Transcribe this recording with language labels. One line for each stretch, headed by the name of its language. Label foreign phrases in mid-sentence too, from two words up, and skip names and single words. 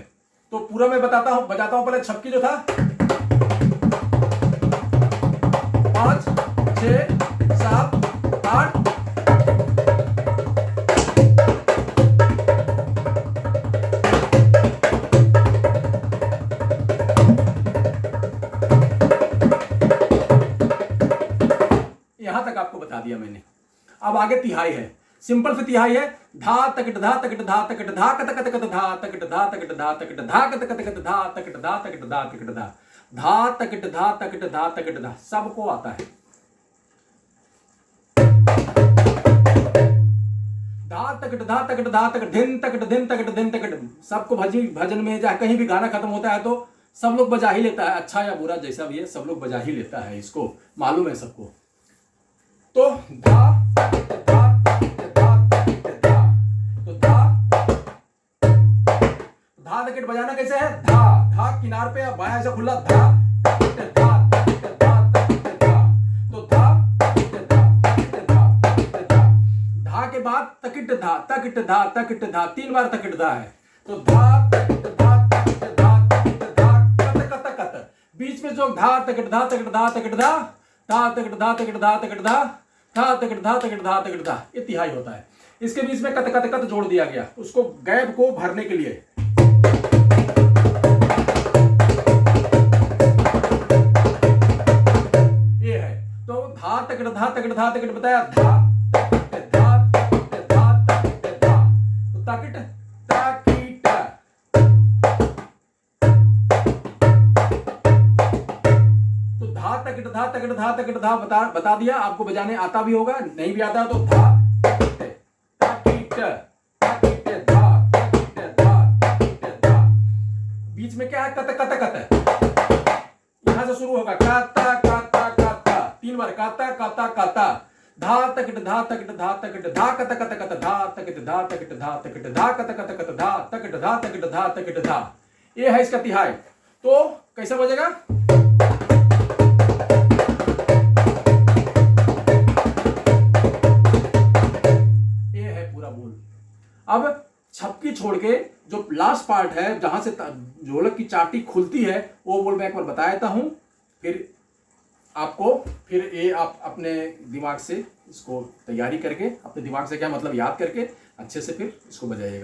Hindi: तो पूरा मैं बजाता हूं पहले छक्की जो था, 5 6 7 8, यहां तक आपको बता दिया मैंने। अब आगे तिहाई है, सिंपल से तिहाई है, धा तकट धा तकट धा तकट धा कत कत कत धा तकट धा तकट धा तकट धा कत कत कत धा तकट धा तकट धा तकट धा धा तकट धा तकट धा तकट धा, सबको आता है। तकट धा तकट धा तकट धिन तकट धिन तकट धिन तकट। सबको भजन में चाहे कहीं भी गाना खत्म होता है तो सब लोग बजा ही लेता है, अच्छा या बुरा जैसा भी है सब लोग बजा ही लेता है, इसको मालूम है सबको। तो धा तकट धा तकट धा तकट धा, तो धा तकट बजाना कैसे है, धा धा किनार पे बायां ऐसा खुला, धा तकट धा तकट धा तकट धा, तो धा तकट धा तकट धा तकट धा। धा के बाद तकट धा तकट धा तकट धा, 3 बार तकट धा है, तो धा तकट धा तकट धा तकट धा कत कत कत। बीच में जो धा तकट धा तकट धा तकट धा, धा तकट धा तकट धा तकट धा, धा तकट धा तकट धा तकट धा, ये तिहाई होता है। इसके बीच में कत कत कत जोड़ दिया गया उसको गैप को भरने के लिए। ये है, तो धा तकट धा तकट धा तकट बताया, धा तकट धा तकट धा तकट धा, तो तकट ताकीट। तो धा तकट धा तकट धा तकट धा बता दिया, आपको बजाने आता भी होगा, नहीं भी आता तो धा तकट ताकीट ताकीट धा ताकीट धा ताकीट धा। बीच में क्या है, कत कत कत, यहां से शुरू होगा, काता काता काता, 3 बार काता काता काता, धा तकट धा तकट धा तकट धा कत कत कत, धा तकट धा तकट धा तकट धा कत कत कत, धा तकट धा तकट धा तकट धा। ये है इसका तिहाई। तो कैसा बजेगा, ये है पूरा बोल। अब छपकी छोड़ के जो
English: last part
Hindi: है जहां से ढोलक की चाटी खुलती है वो बोल मैं एक बार बता देता हूं, फिर आपको फिर ये आप अपने दिमाग से इसको तैयारी करके अपने दिमाग से क्या मतलब याद करके अच्छे से फिर इसको बजाइएगा।